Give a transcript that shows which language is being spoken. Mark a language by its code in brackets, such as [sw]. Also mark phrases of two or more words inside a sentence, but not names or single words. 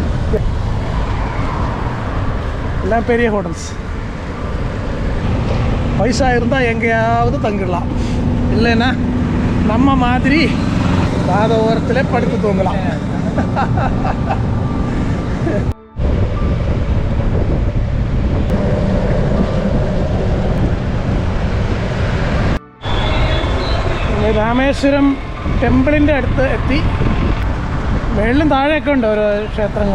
[ml] എല്ലാം പെരിയ ഹോട്ടൽസ്. [ta] வயசா இருந்தால் எங்கேயாவது தங்கிடலாம், இல்லைன்னா நம்ம மாதிரி பாத ஓரத்தில் படுத்து தூங்கலாம். [ml] രാമേശ്വരം ടെമ്പിളിൻ്റെ അടുത്ത് എത്തി. മേളിലും താഴെയൊക്കെ ഉണ്ട് ഓരോ ക്ഷേത്രങ്ങൾ.